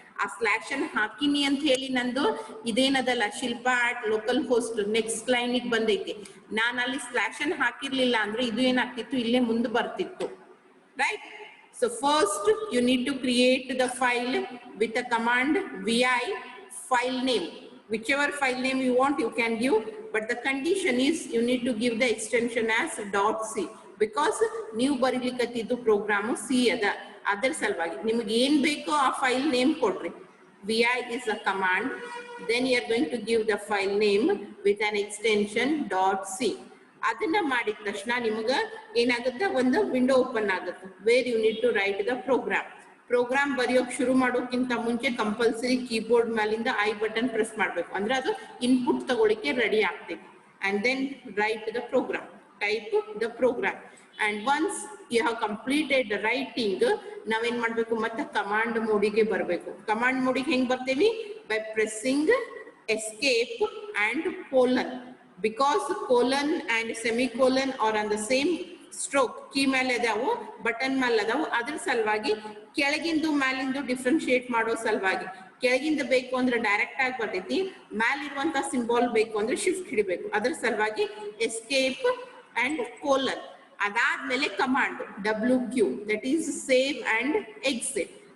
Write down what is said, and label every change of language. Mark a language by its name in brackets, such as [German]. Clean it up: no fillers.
[Kannada] ಆ ಸ್ಲಾಶ್ ಅನ್ನು ಹಾಕಿನಿ ಅಂತ ಹೇಳಿ ನಂದು ಇದೇನದಲ್ಲ Shilpa at local host next line ಗೆ ಬಂದೈತಿ. ನಾನು ಅಲ್ಲಿ ಸ್ಲಾಶ್ ಅನ್ನು ಹಾಕಿರ್ಲಿಲ್ಲ ಅಂದ್ರೆ ಇದು ಏನಾಗ್ತಿತ್ತು, ಇಲ್ಲೇ ಮುಂದೆ ಬರ್ತಿತ್ತು. Right? [English] So first you need to create the file with a command VI file name. Whichever file name you want you can give, but the condition is you need to give the extension as .c. [Kannada] Because ನೀವು ಬರೀಲಿಕ್ಕತ್ತಿದ್ದು programme C ಅದ. ಅದರ ಸಲುವಾಗಿ ನಿಮ್ಗೆ ಏನ್ ಬೇಕೋ ಆ file name ಕೊಡ್ರಿ. [English] VI is a command, then you are going to give the file name with an extension .c. [Kannada] ಅದನ್ನ ಮಾಡಿದ ತಕ್ಷಣ ನಿಮ್ಗೆ ಏನಾಗುತ್ತೆ, ಒಂದು ವಿಂಡೋ ಓಪನ್ ಆಗುತ್ತೆ [English] Where you need to write the program. [Kannada] Program ಬರೆಯೋಕೆ ಶುರು ಮಾಡೋಕ್ಕಿಂತ ಮುಂಚೆ ಕಂಪಲ್ಸರಿ ಕೀಬೋರ್ಡ್ ಮೇಲಿಂದ I ಬಟನ್ ಪ್ರೆಸ್ ಮಾಡಬೇಕು, ಅಂದ್ರೆ ಅದು ಇನ್ಪುಟ್ ತಗೊಳ್ಳಿಕ್ಕೆ ರೆಡಿ ಆಗ್ತೈತಿ. [English] And then write the program, type the program. And once you have completed the writing, [Kannada] ನಾವೇನ್ ಮಾಡ್ಬೇಕು, ಮತ್ತೆ ಕಮಾಂಡ್ ಮೋಡಿಗೆ ಬರಬೇಕು. ಕಮಾಂಡ್ ಮೋಡಿಗೆ ಹೆಂಗ್ ಬರ್ತೇವಿ? [English] by pressing escape and colon. Because colon and semicolon are on the same stroke [Kannada] key ಮೇಲೆ ಅದಾವು, button ಮೇಲೆ ಅದಾವು. ಅದ್ರ ಸಲುವಾಗಿ ಕೆಳಗಿಂದು ಮ್ಯಾಲಿಂದು ಡಿಫ್ರೆನ್ಶಿಯೇಟ್ ಮಾಡೋ ಸಲುವಾಗಿ ಕೆಳಗಿಂದ ಬೇಕು ಅಂದ್ರೆ ಡೈರೆಕ್ಟ್ ಆಗಿ ಬರ್ತೈತಿ, ಮ್ಯಾಲಿರುವಂತ ಸಿಂಬಾಲ್ ಬೇಕು ಅಂದ್ರೆ ಶಿಫ್ಟ್ ಹಿಡಿಬೇಕು. ಅದ್ರ ಸಲುವಾಗಿ ಎಸ್ಕೇಪ್ ಅಂಡ್ ಕೋಲನ್. ಅದಾದ್ಮೇಲೆ command WQ, [English] That is save and exit.